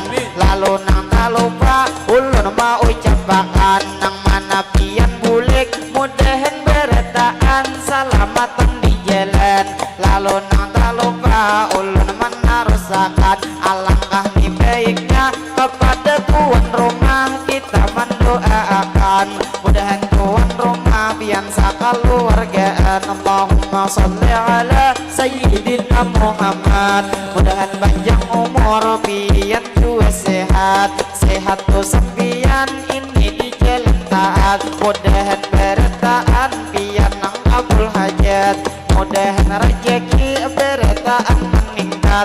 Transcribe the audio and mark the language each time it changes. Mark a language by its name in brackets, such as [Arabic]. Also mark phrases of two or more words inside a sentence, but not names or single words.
[Banjar] Lalu nang tak lupa ulun mau ucapkan nang mana pian bulik mudahan berataan salamatan di jalan. Lalu nang tak lupa ulun menarusakan alangkah ni baiknya kepada tuan rumah kita mendoakan. Mudahan tuan rumah pian sakaluargaan. [Arabic] اللهم صل على سيدنا محمد. [Banjar] Mudahan panjang umur pian juga sehat, sehat tuh sempian ini di jalan taat. Mudahan berataan pian nang kabul hajat. Mudahan rezeki berataan meningkat.